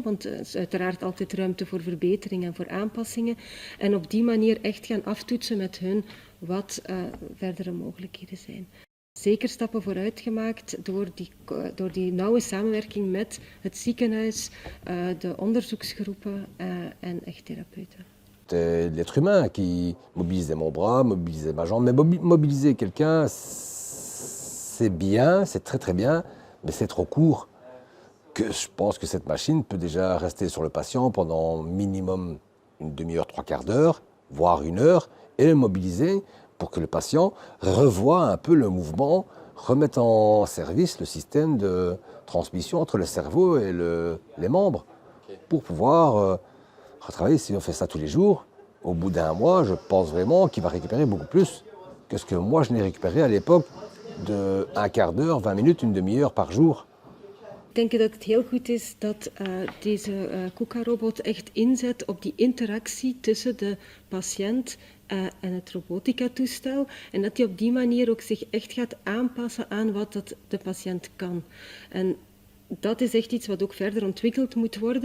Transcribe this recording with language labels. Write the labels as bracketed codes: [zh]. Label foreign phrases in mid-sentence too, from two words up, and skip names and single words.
[nl] Want er is uiteraard altijd ruimte voor verbetering en voor aanpassingen. En op die manier echt gaan aftoetsen met hun wat verdere mogelijkheden zijn. Zeker stappen vooruit gemaakt door die nauwe samenwerking met het ziekenhuis, de onderzoeksgroepen en echt therapeuten. [fr] C'est l'être humain qui mobilisait mon bras, mobilisait ma jambe. Mais mobiliser quelqu'un, c'est bien, c'est très très bien, mais c'est trop court. Que je pense que cette machine peut déjà rester sur le patient pendant minimum une demi-heure, trois quarts d'heure, voire une heure, et le mobiliser pour que le patient revoie un peu le mouvement, remette en service le système de transmission entre le cerveau et les membres, pour pouvoir retravailler. Si on fait ça tous les jours, au bout d'un mois, je pense vraiment qu'il va récupérer beaucoup plus que ce que moi je n'ai récupéré à l'époque de un quart d'heure, 20 minutes, une demi-heure par jour. [nl] Ik denk dat het heel goed is dat deze Kuka-robot echt inzet op die interactie tussen de patiënt en het robotica-toestel. En dat hij op die manier ook zich echt gaat aanpassen aan wat dat de patiënt kan. En dat is echt iets wat ook verder ontwikkeld moet worden.